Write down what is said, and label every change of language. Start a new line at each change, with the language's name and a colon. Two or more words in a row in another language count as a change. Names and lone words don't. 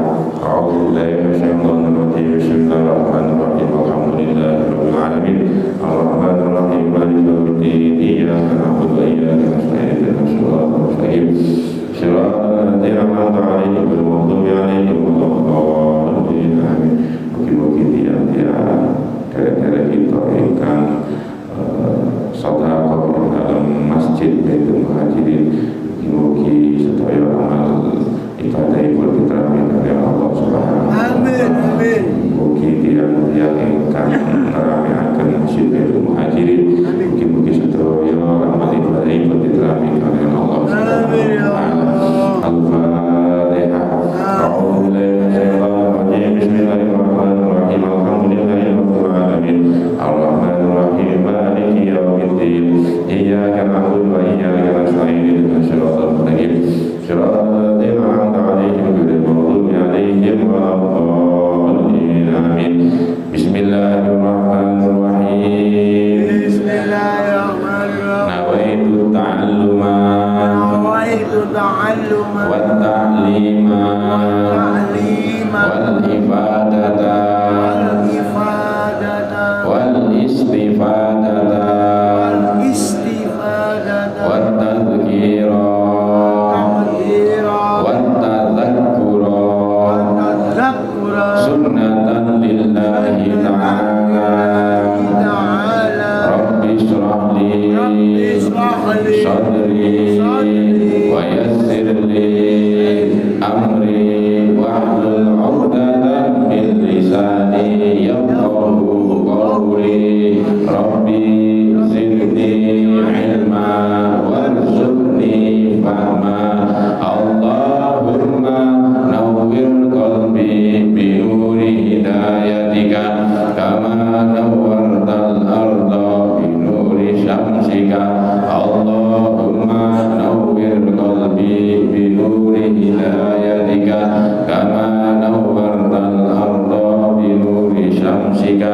Arabic: أعوذ بالله من الشيطان الرجيم بسم الله الرحمن الرحيم. الحمد لله رب العالمين. الرحمن الرحيم مالك يوم الدين. إياك نعبد وإياك نستعين اهدنا الصراط المستقيم. صراط الذين أنعمت عليهم غير المغضوب عليهم ولا الضالين. Amin.
Javanese: Mugi-mugi tiang-tiang derek-derek kita ingkang sedekah ing dalam masjid Baitul Muhajirin, mugi sedaya amal ibadahipun
Indonesian: diterima oleh
Javanese: Allah
Arabic: سبحانه وتعالى.
Javanese: Amin. Mugi tiang-tiang ingkang nerameaken masjid Baitul Muhajirin, mugi-mugi sedaya amal ibadahipun
Indonesian: diterima oleh
Javanese: Allah
Arabic: سبحانه وتعالى.
Javanese: Al-Fatihah.
Arabic: أعوذ بالله من الشيطان الرجيم بسم الله الرحمن الرحيم. الحمد لله رب العالمين. الرحمن الرحيم مالك يوم الدين. إياك نعبد وإياك نستعين اهدنا الصراط المستقيم. صراط الذين أنعمت عليهم غير المغضوب عليهم ولا الضالين. Amin. بسم الله الرحمن الرحيم بسم الله الرحمن الرحيم. نويت التعلم والتعليم والعبادة والاستفادة والتذكير والتذكر سنة لله تعالى. رب اشرح لي صدري ويسر لي أمري واحلل عقدة من لساني يفقهوا قولي. رب زدني علما وارزقني فهما. اللهم نور قلبي بنور هدايتك كما نورت الأرض بنور شمسك. اللهم نور قلبي بنور هدايتك كما نورت الأرض بنور شمسك.